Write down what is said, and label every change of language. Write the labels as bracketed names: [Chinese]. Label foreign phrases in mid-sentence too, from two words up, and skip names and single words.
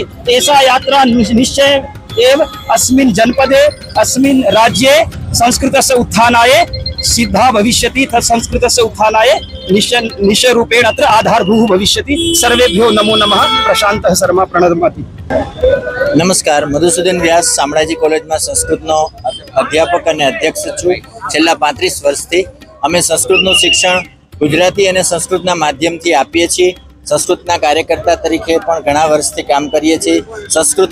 [Sanskrit] एषा यात्रा निश्चय एव अस्मिन् जनपदे, अस्मिन् राज्ये संस्कृतस्य उत्थानाय सिद्धा भविष्यति. तत् संस्कृतस्य उत्थानाय निश्चयरूपेण अत्र आधारभूः भविष्यति. सर्वेभ्यो नमो नमः. प्रशान्तः शर्मा प्रणमति. [Gujarati] નમસ્કાર, મધુસૂદન વ્યાસ શામળાજી કોલેજમાં સંસ્કૃતનો અધ્યાપક અને અધ્યક્ષ છું. છેલ્લા 35 વર્ષથી અમે સંસ્કૃતનું શિક્ષણ ગુજરાતી અને સંસ્કૃતના માધ્યમથી આપીએ છીએ. સંસ્કૃતના કાર્યકર્તા તરીકે પણ ઘણા વર્ષથી કામ કરીએ છીએ.